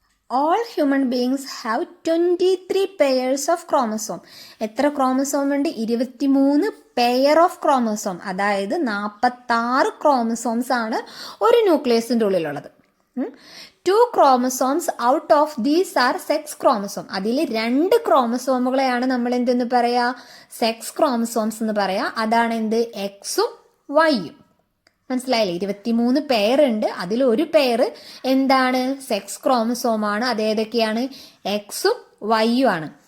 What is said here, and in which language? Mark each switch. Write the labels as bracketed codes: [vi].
[en] All human beings have 23 pairs of chromosome. [ml] എത്ര chromosome ഉണ്ട്? 23 pair of chromosome. അതായത് 46 chromosomes ആണ് ഒരു ന്യൂക്ലിയസിൻ്റെ ഉള്ളിലുള്ളത്. [en] 2 chromosomes out of these are sex chromosome. [ml] അതിൽ 2 ക്രോമസോമുകളെയാണ് നമ്മൾ എന്തെന്ന് പറയാ? സെക്സ് ക്രോമസോംസ് എന്ന് പറയാ. അതാണ് എന്ത്? എക്സും വൈയും. മനസ്സിലായില്ലേ? 23 പെയർ ഉണ്ട്. അതിൽ ഒരു പെയർ എന്താണ്? സെക്സ് ക്രോമസോം ആണ്. അതേതൊക്കെയാണ്? എക്സും വൈയും ആണ്.